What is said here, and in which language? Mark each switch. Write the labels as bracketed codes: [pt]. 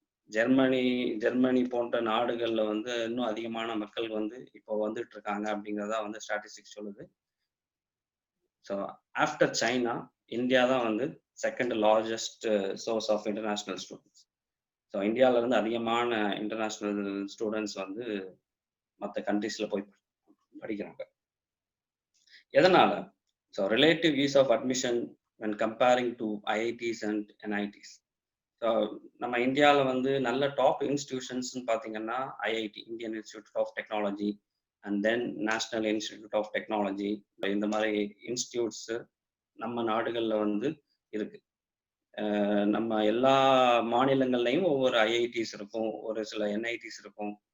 [ta] Germany போன்ற நாடுகள்ல வந்து இன்னும் அதிகமான மக்கள் வந்து இப்போ வந்துட்டு இருக்காங்க அப்படிங்கிறதா வந்து ஸ்டாட்டிஸ்டிக்ஸ் சொல்லுது. [en] So after China, India தான் வந்து second largest source of international students. [ta] So இந்தியாவில இருந்து அதிகமான இன்டர்நேஷனல் ஸ்டூடெண்ட்ஸ் வந்து மற்ற கண்ட்ரீஸ்ல போய் படிக்கிறாங்க. எதனால? [en] So relative ease of admission when comparing to IITs and NITs. [ta] So நம்ம இந்தியாவில் வந்து நல்ல டாப் இன்ஸ்டிடியூஷன்ஸ்னு பார்த்தீங்கன்னா IIT, Indian institute of technology, and then national institute of technology. இந்த மாதிரி இன்ஸ்டிடியூட்ஸ் நம்ம நாடுகளில் வந்து இருக்கு. நம்ம எல்லா மாநிலங்கள்லையும் ஒவ்வொரு ஐஐடிஸ் இருக்கும், ஒரு சில என்ஐடிஸ் இருக்கும்.